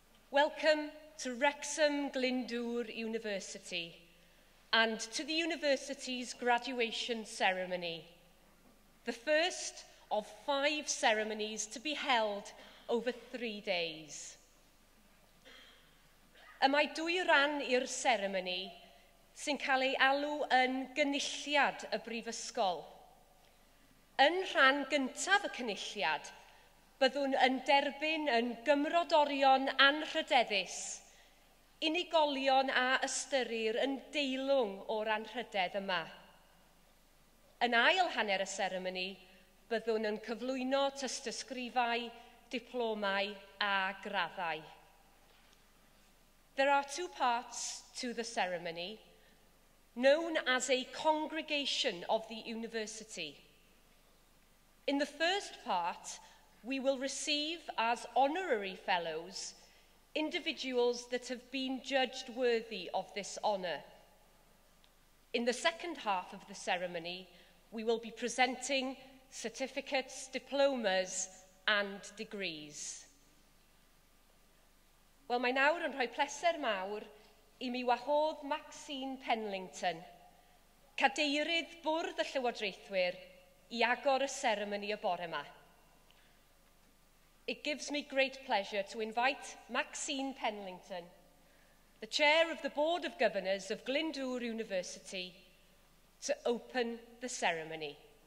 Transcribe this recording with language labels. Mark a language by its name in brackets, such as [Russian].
[English] Welcome to Wrexham Glyndwr University and to the university's graduation ceremony, the first of 5 ceremonies to be held over 3 days. [Welsh] Y mae 2 ran i'r seremoni sy'n cael ei alw yn gynulliad y Brifysgol. Yn rhan gyntaf y cynulliad, byddwn yn derbyn yn gymrodorion anrhydeddus, unigolion a ystyrir yn deilwng o'r anrhydedd yma. Yn ail hanner y seremoni, byddwn yn cyflwyno tystysgrifau, diplomau a graddau. [English] There are 2 parts to the ceremony, known as a congregation of the university. In the first part, we will receive as honorary fellows individuals that have been judged worthy of this honour. In the second half of the ceremony, we will be presenting certificates, diplomas and degrees. [Welsh] Wel, mae nawr yn rhoi pleser mawr i mi wahodd Maxine Penlington, cadeirydd bwrdd y Llywodraethwyr, i agor y seremoni y bore yma. [English] It gives me great pleasure to invite Maxine Penlington, the Chair of the Board of Governors of Glyndwr University, to open the ceremony.